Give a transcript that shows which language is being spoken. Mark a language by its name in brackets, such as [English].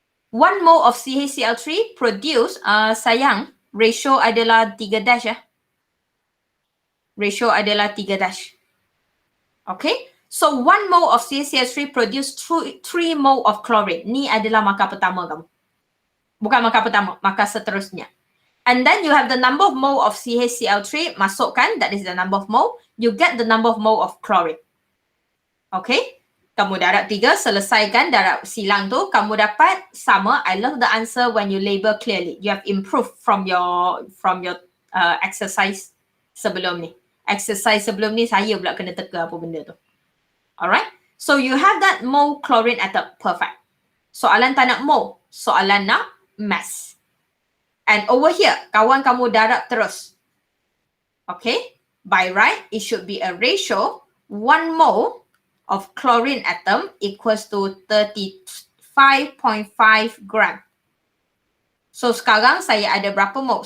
[English] 1 mole of CHCl3 produce, sayang, ratio adalah 3 dash Ratio adalah 3 dash. Okay. So 1 mole of CHCl3 produce 3 mole of chlorine. [Malay] Ni adalah markah pertama kamu. Bukan markah pertama, markah seterusnya. [English] And then you have the number of mole of CHCl3, [Malay] masukkan, [English] that is the number of mole. You get the number of mole of chlorine. Okay. [Malay] Kamu darab 3, selesaikan darab silang tu, kamu dapat sama. [English] I love the answer when you label clearly. You have improved from your exercise [Malay] sebelum ni. Exercise sebelum ni saya pula kena teka apa benda tu. [English] Alright. So you have that mole chlorine atom. Perfect. [Malay] Soalan tak nak mole. Soalan nak mass. [English] And over here, [Malay] kawan kamu darab terus. Okay. [English] By right, it should be a ratio 1 mole of chlorine atom equals to 35.5 gram. [Malay] So sekarang saya ada berapa mole?